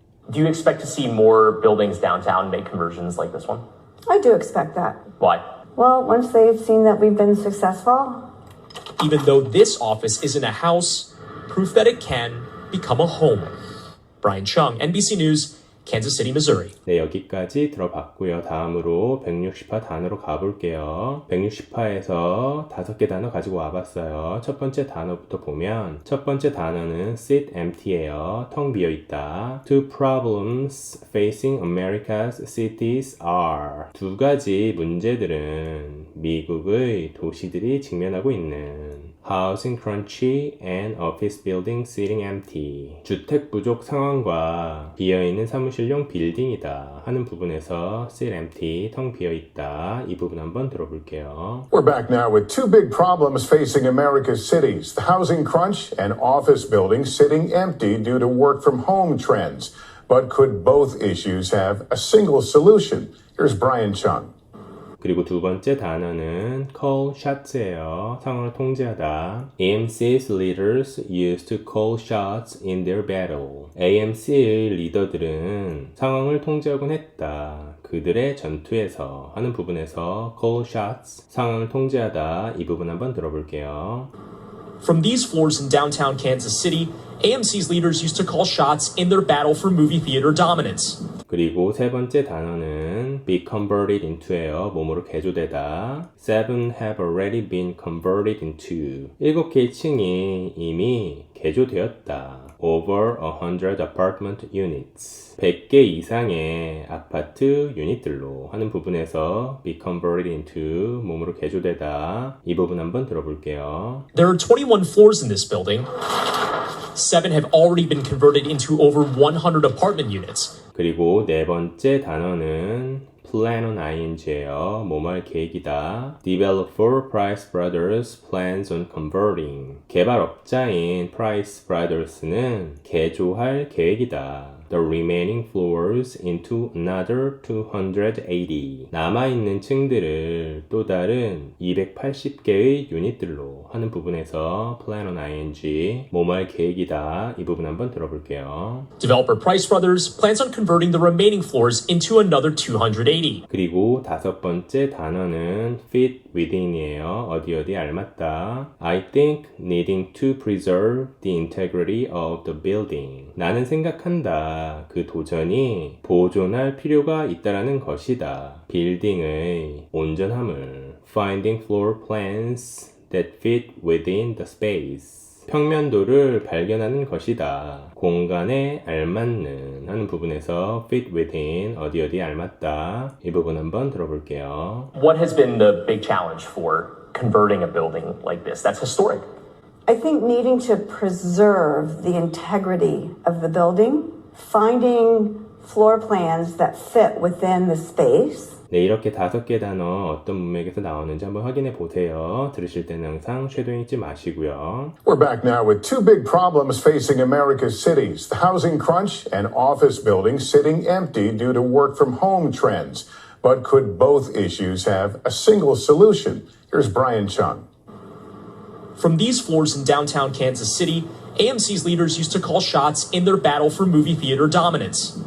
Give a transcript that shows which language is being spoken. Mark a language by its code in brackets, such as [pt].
[en] Do you expect to see more buildings downtown make conversions like this one? I do expect that. Why? Well, once they've seen that we've been successful, Even though this office isn't a house, proof that it can become a home. Brian Chung, NBC News, Kansas City, Missouri. [ko] 네, 여기까지 들어봤고요. 다음으로 160화 단어로 가볼게요. 160화에서 5개 단어 가지고 와봤어요. 첫 번째 단어부터 보면 첫 번째 단어는 sit empty예요. 텅 비어있다. [en] Two problems facing America's cities are. [ko] 두 가지 문제들은 미국의 도시들이 직면하고 있는 [en] housing crunch and office building sitting empty. [ko] 주택 부족 상황과 비어있는 사무실용 빌딩이다 하는 부분에서 sit empty, 텅 비어있다. 이 부분 한번 들어볼게요. [en] We're back now with two big problems facing America's cities, the housing crunch and office buildings sitting empty due to work from home trends. But could both issues have a single solution? Here's Brian Chung. [ko] 그리고 두 번째 단어는 call shots예요. 상황을 통제하다. [en] AMC's leaders used to call shots in their battle. [ko] AMC의 리더들은 상황을 통제하곤 했다. 그들의 전투에서 하는 부분에서 call shots, 상황을 통제하다. 이 부분 한번 들어볼게요. [en] From these floors in downtown Kansas City, AMC's leaders used to call shots in their battle for movie theater dominance. [ko] 그리고 세 번째 단어는 be converted into예요. 몸으로 개조되다. [en] 7 have already been converted into. [ko] 7개의 층이 이미 개조되었다. [en] Over 100 apartment units. [ko] 100개 이상의 아파트 유닛들로 하는 부분에서 be converted into 몸으로 개조되다. 이 부분 한번 들어볼게요. [en] There are 21 floors in this building. 7 have already been converted into over 100 apartment units. [ko] 그리고 네 번째 단어는 plan on ing예요. 뭐뭐할 계획이다. [en] Developer Price Brothers plans on converting. [ko] 개발업자인 Price Brothers는 개조할 계획이다. [en] The remaining floors into another 280. [ko] 남아있는 층들을 또 다른 280개의 유닛들로 하는 부분에서 plan on ing, 뭐뭐할 계획이다. 이 부분 한번 들어볼게요. [en] Developer Price Brothers plans on converting the remaining floors into another 280. [ko] 그리고 다섯 번째 단어는 fit within이에요. 어디 알맞다. [en] I think needing to preserve the integrity of the building. [ko] 나는 생각한다. 그 도전이 보존할 필요가 있다라는 것이다. 빌딩의 온전함을. [en] Finding floor plans that fit within the space. [ko] 평면도를 발견하는 것이다. 공간에 알맞는 하는 부분에서 fit within 어디 알맞다. 이 부분 한번 들어볼게요. [en] What has been the big challenge for converting a building like this? That's historic. I think needing to preserve the integrity of the building, finding floor plans that fit within the space. [ko] 네, 이렇게 5개 단어 어떤 문맥에서 나오는지 한번 확인해 보세요. 들으실 때는 항상 쉐도잉 잊지 마시고요. [en] We're back now with two big problems facing America's cities, the housing crunch and office buildings sitting empty due to work from home trends. But could both issues have a single solution? Here's Brian Chung. From these floors in downtown Kansas City, AMC's leaders used to call shots in their battle for movie theater dominance.